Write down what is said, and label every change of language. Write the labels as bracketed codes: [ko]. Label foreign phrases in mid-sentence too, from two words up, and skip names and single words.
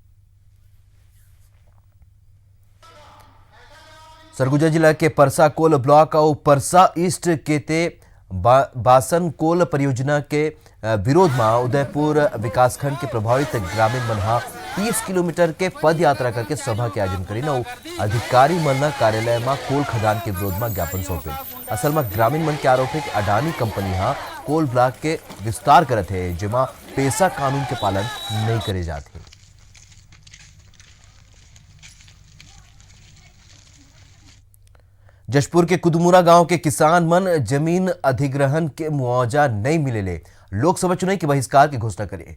[hne] सरगुजा जिला के परसा [en] coal block [hne] और परसा ईस्ट के ते बासन कोल परियोजना के विरोध में उदयपुर विकासखंड के प्रभावित ग्रामीण मनहा 30 किलोमीटर के पद यात्रा करके सभा के आयोजन करी न अधिकारी मन कार्यालय में कोल खदान के विरोध में ज्ञापन सौंपे। असल में ग्रामीण मन के आरोप है कि अडानी कंपनी [en] coal block [hne] के विस्तार करत है जेमा पैसा कानून के पालन नहीं करे जाते। जशपुर के कुदमुरा गांव के किसान मन जमीन अधिग्रहण के मुआवजा नहीं मिलेले लोकसभा चुनाव के बहिष्कार की घोषणा करे।